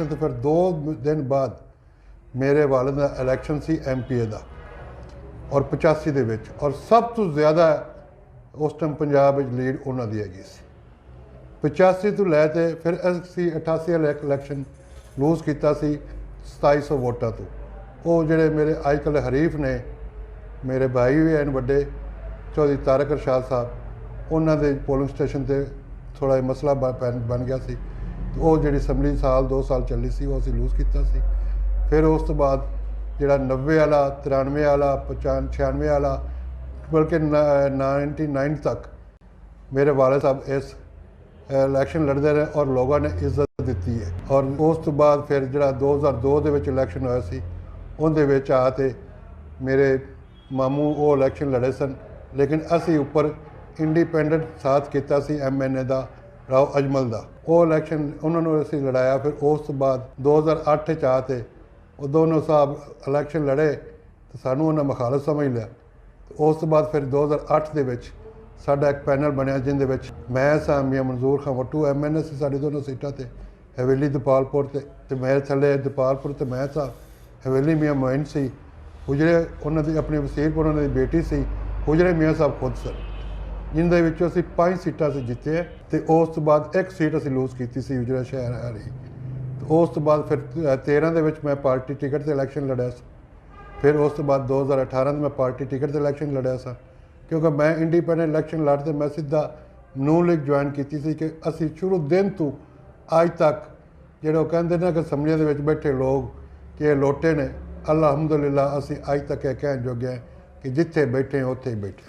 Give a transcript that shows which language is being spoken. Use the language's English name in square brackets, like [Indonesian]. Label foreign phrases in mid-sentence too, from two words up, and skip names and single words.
[Punjabi] تو پھر 2 دن بعد میرے والد دا الیکشن سی ایم پی اے دا اور 85 دے وچ، اور سب تو زیادہ اس ٹائم پنجاب وچ لیڈ انہوں دی ہے سی۔ 85 تو لے تے پھر اسی 88 [English] election lose [Punjabi] کیتا سی 2700 ووٹاں تو۔ وہ جڑے میرے اج کل حریف نے، میرے بھائی بھی ہیں بڑے، چودھری طارق ارشاد صاحب، انہوں دے [English] polling station [Punjabi] تے تھوڑا مسئلہ بن گیا سی، تو وہ جڑی اسمبلی 2 سال چلی سی وہ اسی لوز کیتا سی۔ پھر اس تو بعد جڑا 90 والا، 93 والا، 96 والا، بلکہ 99 تک میرے والد صاحب اس الیکشن لڑتے رہے اور لوگوں نے عزت دیتی ہے۔ اور اس تو بعد پھر جڑا 2002 دے وچ الیکشن ہویا سی، ان دے وچ آتے میرے ماموں وہ الیکشن لڑے سن، لیکن اسی اوپر انڈیپینڈنٹ ساتھ کیتا سی ایم این اے دا راؤ اجمل دا، وہ الیکشن انہوں نے اسی لڑایا۔ پھر اس تو بعد 2008 آتے وہ دونوں صاحب الیکشن لڑے تو سانوں انہیں مخالف سمجھ لیا۔ اس تو بعد پھر 2008 دے وچ ساڈا ایک پینل بنیا جن دے وچ میں سا، میاں منظور خان وٹو ایم این اے سی ساڈی دونوں سیٹاں تے، حویلی دپال پور تے میرے تھلے دپال پور تے میں سا، حویلی میاں معین سی، حجرے انہوں دی اپنی وسیل پور انہوں دی بیٹی سی، حجرے میاں صاحب خود سن، جن دے وچوں اسی 5 سیٹاں سے جیتے ہیں۔ تے اس تو بعد ایک سیٹ اسی لوز کیتی سی حجرے شہر والی۔ تو اس تو بعد پھر 13 دے وچ میں [English] party ticket [Punjabi] تے الیکشن لڑیا سا۔ پھر اس تو بعد 2018 میں [English] party ticket [Punjabi] تے الیکشن لڑیا سا، کیونکہ میں [English] independent election [Punjabi] لڑتے میں سیدھا نون لیگ جوائن کیتی سی کہ اسی شروع دن تو اج تک جڑے وہ کہندے نا کہ اسمبلیاں دے وچ بیٹھے لوگ کہ یہ لوٹے نے، الحمدللہ اسی اج تک یہ کہن جوگے ہیں کہ جتھے بیٹھے ہیں اتھے ہی بیٹھے ہیں۔